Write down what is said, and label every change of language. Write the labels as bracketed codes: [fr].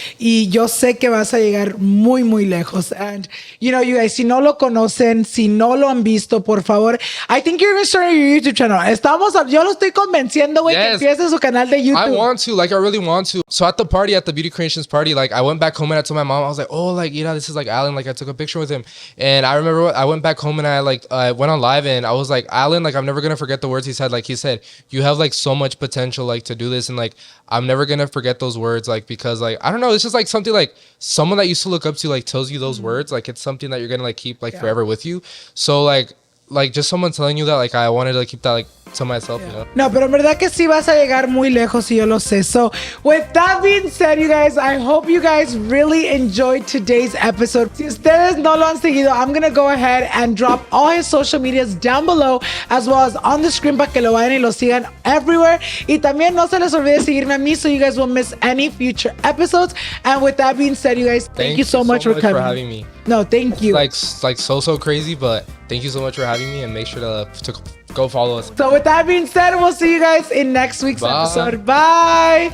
[es] Y yo sé que vas a llegar muy, muy lejos. [en] And, you know, you guys, [es] si no lo conocen, si no lo han visto, por favor, [en] I think you're going to start your YouTube channel. [es] Yo lo estoy convenciendo, güey, que empiece su canal de YouTube. [en] I want to, like, I really want to. So at the Beauty Creations party, like, I went back home and I told my mom, I was like, oh, like, you know, this is like Alan. Like, I took a picture with him. And I remember I went back home and I went on live, and I was like, Alan, like, I'm never going to forget the words he said. Like, he said, you have like so much potential like to do this, and like I'm never gonna forget those words, like because like I don't know, it's just like something like someone that used to look up to like tells you those words, like it's something that you're gonna like keep like forever with you. So like like just someone telling you that, like I wanted to keep that like to myself, you know. [es] No, pero en verdad que sí vas a llegar muy lejos y yo lo sé. [en] So, with that being said, you guys, I hope you guys really enjoyed today's episode. [es] Si ustedes no lo han seguido, [en] I'm gonna go ahead and drop all his social medias down below, as well as on the screen [es] para que lo vayan y lo sigan [en] everywhere. [es] Y también no se les olvide seguirme a mí [en] so you guys won't miss any future episodes. And with that being said, you guys, thank you so much for coming. For having me. No, thank you. Like so crazy, but thank you so much for having me, and make sure to go follow us. So with that being said, we'll see you guys in next week's episode. Bye.